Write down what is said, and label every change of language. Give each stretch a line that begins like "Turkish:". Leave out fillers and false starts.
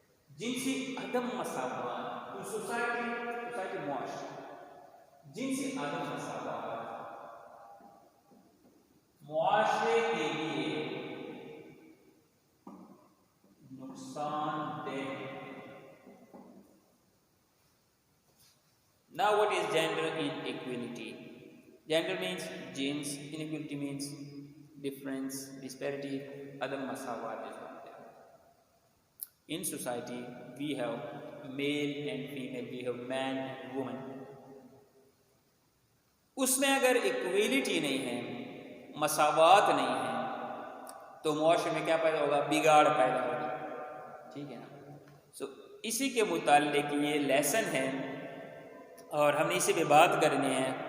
Urdu: جنسی عدم مساوات تو سوسائٹی معاشرہ، جنسی عدم مساوات معاشرے کے لیے نقصان دہ.
English: Now what is gender inequality? Gender means genes, inequality means difference, disparity,
Urdu: عدم مساوات.
English: In society we have male and female, we have man and woman.
Urdu: اس میں اگر ایکویلٹی نہیں ہے، مساوات نہیں ہے، تو معاشرے میں کیا پیدا ہوگا؟ بگاڑ پیدا ہوگا. ٹھیک ہے نا. سو اسی کے متعلق یہ لیسن ہے اور ہم نے اسی پہ بات کرنی ہے.